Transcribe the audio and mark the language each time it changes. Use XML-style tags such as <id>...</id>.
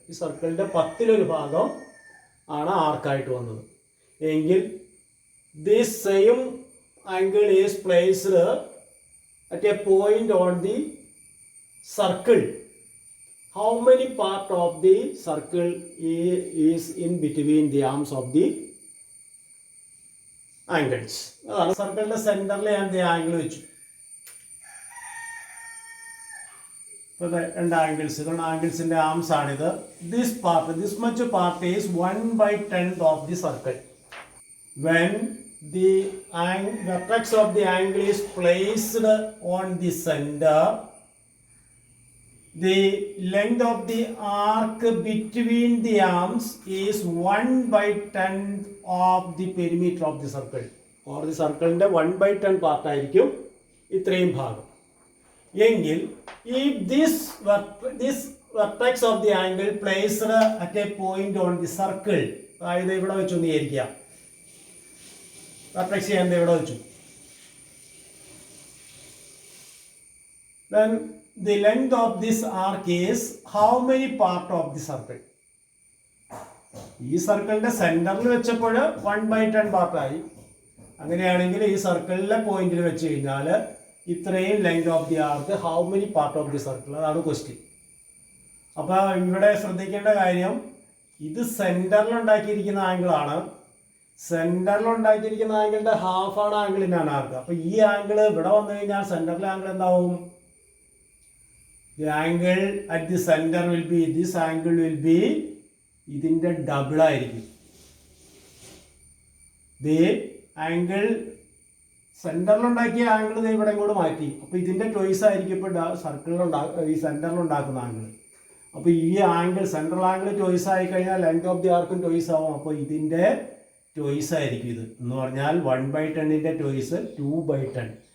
<ml>ഈ സർക്കിളിൻ്റെ 10-ലൊരു ഭാഗം ആണ് ആർക്കായിട്ട് വന്നത് എങ്കിൽ</ml> <en>this same angle is placed at a point on the circle. How many part of the circle is in between the arms of the angles?</en> <ml>അതാണ് സർക്കിളിന്റെ സെന്ററിൽ ഞാൻ ആംഗിൾ വെച്ചു. രണ്ട് ആംഗിൾസിന്റെ ആംസ് ആണിത്.</ml> <en>this much part is 1/10 of the circle. When the vertex of the angle is placed on the center, the length of the arc between the arms is 1/10 of the perimeter of the circle. or the circle 1/10 part</en> <ml>ആയിരിക്കും ഇത്രയും ഭാഗം. എങ്കിൽ</ml> <en>if this vertex of the angle placed at a point on the circle,</en> <ml>അതായത് ഇവിടെ വെച്ചു എന്ന് വിചാരിക്കുക,</ml> <en>vertex</en> <ml>ഞാൻ ഇവിടെ വെച്ചു,</ml> <en>then the length of this arc is how many part of the circle?</en> <ml>ഈ സർക്കിളിന്റെ സെന്ററിൽ വെച്ചപ്പോൾ 1/10 പാർട്ടായി. അങ്ങനെയാണെങ്കിൽ ഈ സർക്കിളിലെ പോയിന്റിൽ വെച്ച് കഴിഞ്ഞാൽ ഇത്രയും</ml> <en>length of the arc, how many part of the circle,</en> <ml>അതാണ് ക്വസ്റ്റ്യൻ. അപ്പോൾ ഇവിടെ ശ്രദ്ധിക്കേണ്ട കാര്യം, ഇത് സെന്ററിൽ ഉണ്ടാക്കിയിരിക്കുന്ന ആംഗിളാണ്. സെന്ററിൽ ഉണ്ടാക്കിയിരിക്കുന്ന ആംഗിളിന്റെ ഹാഫാണ് ആംഗിളിനാണ് ആർക്ക്. അപ്പോൾ ഈ ആംഗിൾ ഇവിടെ വന്നു കഴിഞ്ഞാൽ സെന്ററിലെ ആംഗിൾ എന്താവും?</ml> <en>The angle at the center will be, this angle will be</en> <ml>ഇതിന്റെ ഡബിൾ ആയിരിക്കും.</ml> <en>the angle</en> <ml>സെന്ററിൽ ഉണ്ടാക്കിയ ആംഗിൾ ഇവിടെ ഇങ്ങോട്ട് മാറ്റി. അപ്പോൾ ഇതിന്റെ ചോയ്സ് ആയിരിക്കും ഇപ്പോൾ ഈ സെന്ററിൽ ഉണ്ടാക്കുന്ന ആംഗിൾ. അപ്പോൾ ഈ ആംഗിൾ, സെൻട്രൽ ആംഗിൾ ചോയ്സ് ആയി കഴിഞ്ഞാൽ ലെങ്ത് ഓഫ് ദി ആർക്കും ചോയ്സ് ആവും. അപ്പോൾ ഇതിന്റെ ചോയ്സ് ആയിരിക്കും ഇത് എന്ന് പറഞ്ഞാൽ 1/10ന്റെ ചോയ്സ് 2/10.</ml>